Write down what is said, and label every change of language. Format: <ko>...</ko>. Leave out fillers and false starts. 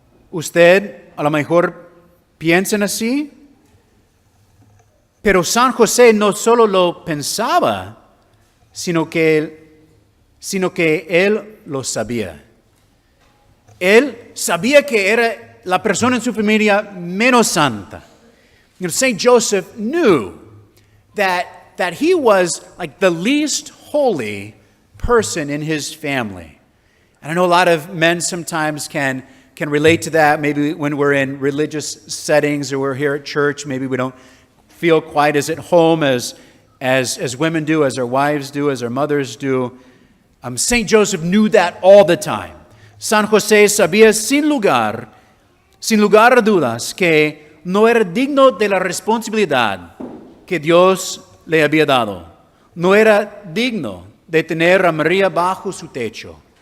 <es>¿Usted a lo mejor piensa así? Pero San José no solo lo pensaba, sino que él lo sabía. Él sabía que era la persona en su familia menos santa.</es> <en>Saint Joseph knew that he was like the least holy person in his family. And I know a lot of men sometimes can relate to that. Maybe when we're in religious settings or we're here at church, maybe we don't feel quite as at home as women do, as our wives do, as our mothers do. Saint Joseph knew that all the time.</en> <es>San José sabía sin lugar a dudas que no era digno de la responsabilidad que Dios le había dado. No era digno de tener a María bajo su techo.</es>